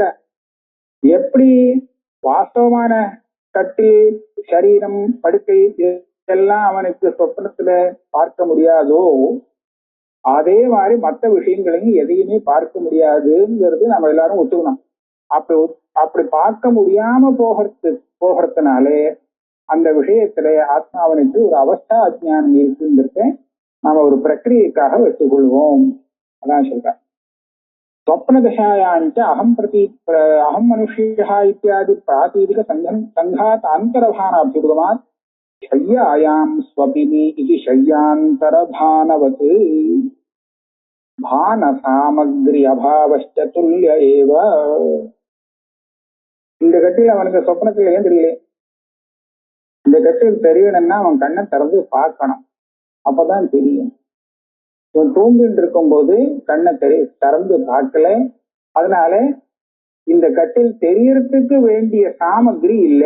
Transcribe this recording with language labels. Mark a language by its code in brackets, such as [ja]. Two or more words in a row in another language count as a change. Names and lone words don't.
[ta] எப்படி வாஸ்தவமான கட்டில், சரீரம், படுக்கை இதெல்லாம் அவனுக்கு சொப்பனத்துல பார்க்க முடியாதோ, அதே மாதிரி மற்ற விஷயங்களையும் எதையுமே பார்க்க முடியாதுங்கிறது நம்ம எல்லாரும் ஒத்துக்கணும். அப்படி பார்க்க முடியாம போகிறதுனாலே அந்த விஷயத்துல ஆத்மாவனுக்கு ஒரு அவஸ்தா அஜ்ஞானம் இருக்குங்கிறத நாம ஒரு பிரக்கிரியைக்காக வச்சுக்கொள்வோம். அதான் சொல்றேன். [sa] स्वप्नदशायाञ्च अहं मनुष्यः इत्यादि प्रातीदिक संघात अन्तरभानाभ्युगमात् शय्यायां स्वपिनि इति शय्यान्तरभानवत् भानसामग्री अभावश्च तुल्य एव. [ta] இந்த கட்டில் அவனுக்கு சொப்னத்துல ஏன் தெரியல? இந்த கட்டில் தெரியணும்னா அவன் கண்ணை திறந்து பார்க்கணும், அப்பதான் தெரியும். தூங்கிட்டு இருக்கும் போது கண்ணை திறந்து பார்க்கல, அதனால இந்த கட்டில் தெரியறதுக்கு வேண்டிய சாமகிரி இல்லை.